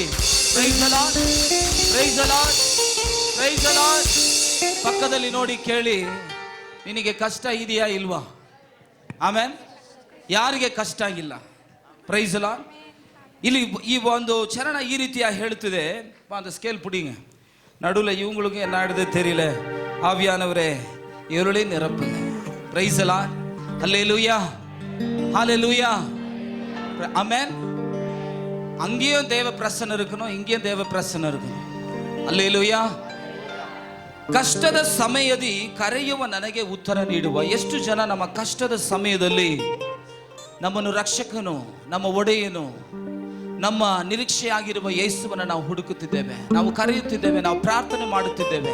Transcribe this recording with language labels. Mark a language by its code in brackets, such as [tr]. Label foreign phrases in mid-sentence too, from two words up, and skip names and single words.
[en] Praise the Lord, Praise the Lord, Praise the Lord. [kn] ಪಕ್ಕದಲ್ಲಿ ನೋಡಿ ಕೇಳಿ, ನಿನಗೆ ಕಷ್ಟ ಇದೆಯಾ ಇಲ್ವಾ? ಆಮೇನ್. ಯಾರಿಗೆ ಕಷ್ಟ ಆಗಿಲ್ಲ? [en] Praise the Lord. [kn] ಇಲ್ಲಿ ಈ ಒಂದು ಚರಣ ಈ ರೀತಿಯ ಹೇಳ್ತಿದೆ, [ta] அந்த ஸ்கேல் பிடிங்க, நடுவில் இவங்களுக்கு என்ன ஆடுது தெரியல, ஆவியானவரே இருளை நிரப்புங்க. [en] Praise the Lord. [ta] ஹல்லேலூயா, ஹல்லேலூயா, ஆமென். அங்கேயும் தேவ பிரசன்னம் இருக்கணும், இங்கேயும் தேவ பிரசன்னம் இருக்கணும். [kn] ಹಲ್ಲೇಲೂಯಾ. ಕಷ್ಟದ ಸಮಯದಲ್ಲಿ ಕರೆಯುವ ನನಗೆ ಉತ್ತರ ನೀಡುವ. ಎಷ್ಟು ಜನ ನಮ್ಮ ಕಷ್ಟದ ಸಮಯದಲ್ಲಿ ನಮ್ಮನ್ನು ರಕ್ಷಕನು, ನಮ್ಮ ಒಡೆಯನು, ನಮ್ಮ ನಿರೀಕ್ಷೆಯಾಗಿರುವ ಯೇಸುವನ್ನು ನಾವು ಹುಡುಕುತ್ತಿದ್ದೇವೆ, ನಾವು ಕರೆಯುತ್ತಿದ್ದೇವೆ, ನಾವು ಪ್ರಾರ್ಥನೆ ಮಾಡುತ್ತಿದ್ದೇವೆ.